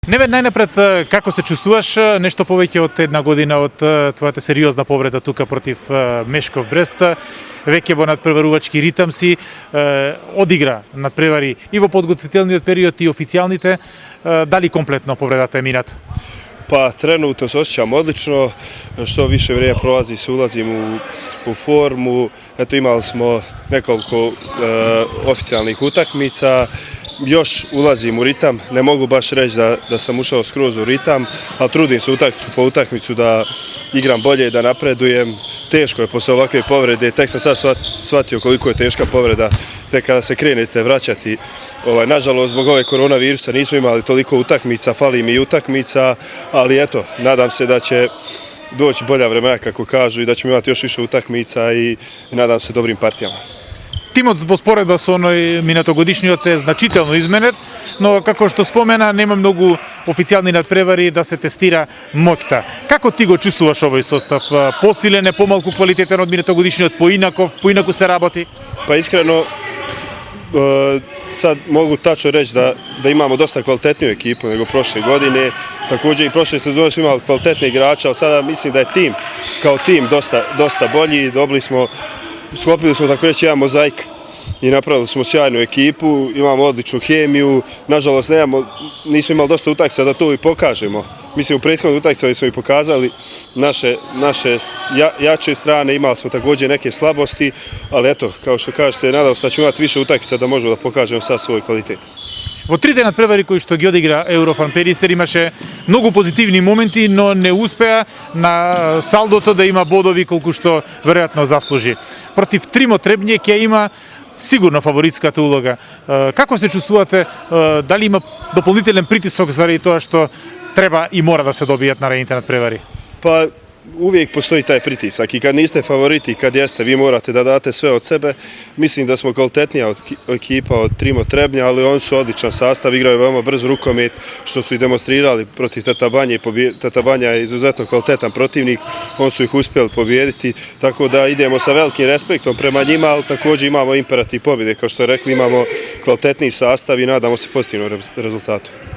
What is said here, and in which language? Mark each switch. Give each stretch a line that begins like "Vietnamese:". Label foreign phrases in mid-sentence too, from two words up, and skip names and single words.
Macedonian: Невен, најнапред, како се чувствуваш нешто повеќе од една година од твојата сериозна повреда тука против Мешков Брест? Веќе во надпреварувачки ритам си, одигра надпревари и во подготвителниот период и официјалните. Дали комплетно повредата е минато?
Bosnian: Pa trenutno se osjećam odlično, što više vrijeme prolazi se ulazim u formu, eto imali smo nekoliko oficijalnih utakmica, još ulazim u ritam, ne mogu baš reći da sam ušao skroz u ritam, ali trudim se utakmicu po utakmicu da igram bolje, da napredujem. Teško je posle ovakve povrede, tek sam sad shvatio koliko je teška povreda, tek kada se krenete vraćati. Nažalost, zbog ove koronavirusa nismo imali toliko utakmica, fali mi i utakmica, ali eto, nadam se da će doći bolja vremena, kako kažu, i da ćemo imati još više utakmica i nadam se dobrim partijama.
Macedonian: Тимот во споредба со оној минатогодишниот е значително изменет, но како што спомена, нема многу официјални надпревари да се тестира моќта. Како ти го чувствуваш овој состав? Посилен е, помалку квалитетен од минатогодишниот, поинаку се работи?
Bosnian: Pa iskreno, sad mogu tačno reći da imamo dosta kvalitetniju ekipu nego prošle godine. Također i prošle sezone smo imali kvalitetne igrače, ali sada mislim da je tim kao tim dosta bolji. Sklopili smo, tako reći, jedan mozaik i napravili smo sjajnu ekipu, imamo odličnu hemiju. Nažalost, nismo imali dosta utakmica da to i pokažemo. Mislim, u prethodnim utakmicama smo i pokazali naše jače strane, imali smo također neke slabosti, ali eto, kao što kažete, nadam se da ćemo imati više utakmica da možemo da pokažemo sad svoj kvalitet.
Macedonian: Во трите надпревари кои што ги одигра Еврофан Перистер имаше многу позитивни моменти, но не успеа на салдото да има бодови колку што веројатно заслужи. Против Тримо Требње ќе има сигурно фаворитската улога. Како се чувствувате? Дали има дополнителен притисок заради тоа што треба и мора да се добијат наредните надпревари?
Bosnian: Pa uvijek postoji taj pritisak i kad niste favoriti, kad jeste, vi morate da date sve od sebe. Mislim da smo kvalitetnija ekipa od Trimo Trebnja, ali oni su odličan sastav, igraju veoma brz rukomet, što su i demonstrirali protiv Teta Banje. Teta Banja je izuzetno kvalitetan protivnik, oni su ih uspjeli pobijediti, tako da idemo sa velikim respektom prema njima, ali također imamo imperativ pobjede, kao što je rekli, imamo kvalitetniji sastav i nadamo se pozitivnom rezultatu.